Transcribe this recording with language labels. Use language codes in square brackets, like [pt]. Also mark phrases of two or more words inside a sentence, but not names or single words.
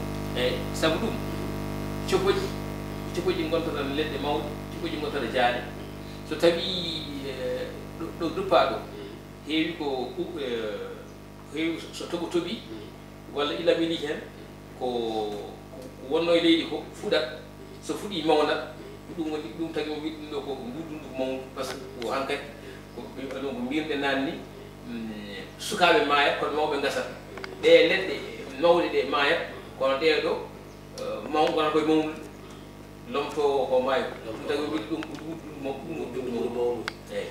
[ff] eyyi saabu ɗum cokoji gontoto leɗɗe mawɗe cokoji gontoto jaaɗe so tawi ɗo duppa ɗo heewi ko heewi so toɓi walla ilamini hen ko wonno e leydi ko fuɗat so fuɗi mawnat ɗum woni ɗum tagi mo wi ɗum ɗo ko ndudundu mawdu [fr] par ce que [ff] ko hankkadi ko mbirɗe nanni sukaɓe maayat kono mawɓe gasat ɗe leɗɗe mawɗe ɗe maayat kono ɗeɗo wona koye mawnude lomto ko maayo ɗum tagi mo wi ɗum dundu mawdu eyyi